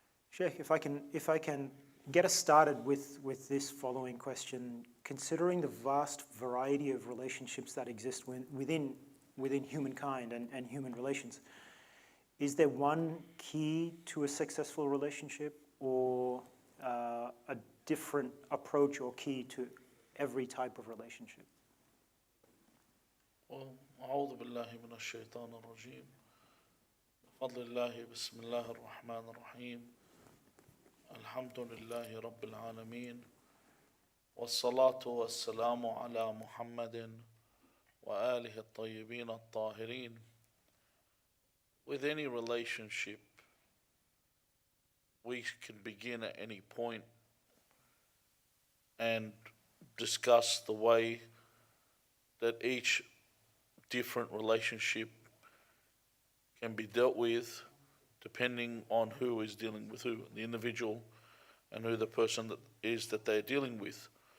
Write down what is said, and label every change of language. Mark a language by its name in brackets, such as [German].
[English] Sheikh, if I can get us started with this following question, considering the vast variety of relationships that exist within humankind and human relations, is there one key to a successful relationship, or a different approach or key to every type of relationship? [Arabic] Well, أعوذ بالله من الشيطان الرجيم. بفضل الله بسم الله الرحمن الرحيم. الحمد لله رب العالمين والصلاة والسلام على محمد وآله الطيبين الطاهرين [English] with any relationship, we can begin at any point and discuss the way that each different relationship can be dealt with depending on who is dealing with who, the individual and who the person that is that they're dealing with.